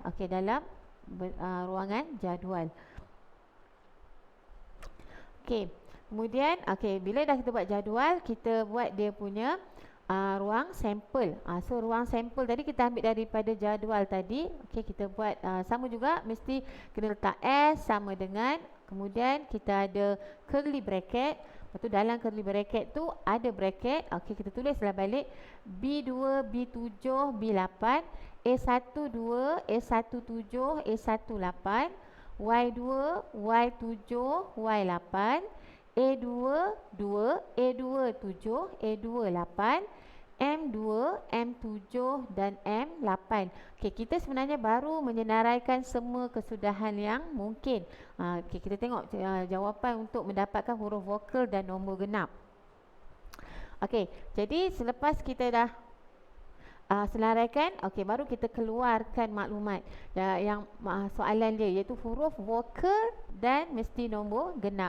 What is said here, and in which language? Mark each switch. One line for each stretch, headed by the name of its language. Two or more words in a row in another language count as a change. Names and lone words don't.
Malay: Okey, dalam ruangan jadual. Okey, kemudian bila dah kita buat jadual, kita buat dia punya ruang sampel. So ruang sampel tadi kita ambil daripada jadual tadi. Okey, kita buat sama juga, mesti kena letak S sama dengan, kemudian kita ada
English: curly bracket.
Malay: Lepas tu dalam
English: curly bracket
Malay: tu ada bracket. Okey, kita tulislah balik B2, B7, B8, A1 2, A1 7, A1 8, Y2, Y7, Y8, A2 2, A2 7, A2 8, M2, M7 dan M8. Okey, kita sebenarnya baru menyenaraikan semua kesudahan yang mungkin. Okey, kita tengok jawapan untuk mendapatkan huruf vokal dan nombor genap. Okey, jadi selepas kita dah senaraikan, okey, baru kita keluarkan maklumat yang soalan dia, iaitu huruf vokal dan mesti nombor genap.